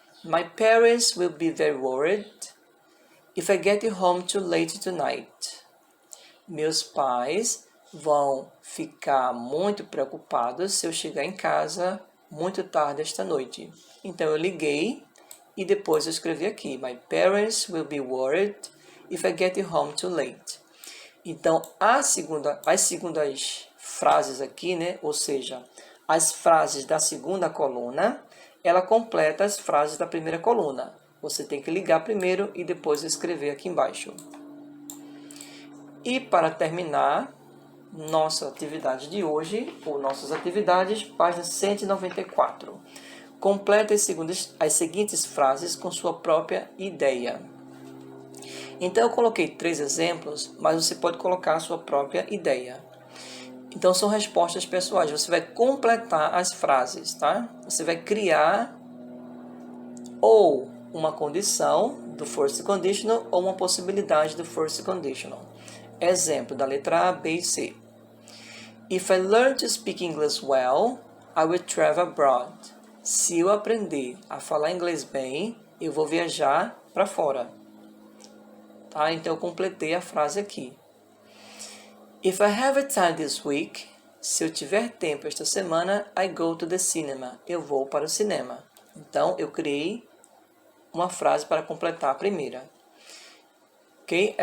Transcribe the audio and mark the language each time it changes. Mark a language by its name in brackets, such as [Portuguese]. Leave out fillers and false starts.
[English] My parents will be very worried if I get home too late tonight. [Portuguese] Meus pais vão ficar muito preocupados se eu chegar em casa muito tarde esta noite. Então, eu liguei e depois eu escrevi aqui. [English] My parents will be worried if I get home too late. [Portuguese] Então, as segundas frases aqui, né? Ou seja, as frases da segunda coluna, ela completa as frases da primeira coluna. Você tem que ligar primeiro e depois escrever aqui embaixo. E para terminar nossa atividade de hoje, ou nossas atividades, página 194. Complete as seguintes frases com sua própria ideia. Então, eu coloquei 3 exemplos, mas você pode colocar a sua própria ideia. Então, são respostas pessoais. Você vai completar as frases, tá? Você vai criar ou uma condição do first conditional ou uma possibilidade do first conditional. Exemplo da letra A, B e C. [English] If I learn to speak English well, I will travel abroad. [Portuguese] Se eu aprender a falar inglês bem, eu vou viajar para fora. Tá? Então, eu completei a frase aqui. [English] If I have a time this week, [Portuguese] se eu tiver tempo esta semana, [English] I go to the cinema. [Portuguese] Eu vou para o cinema. Então, eu criei uma frase para completar a primeira. Okay?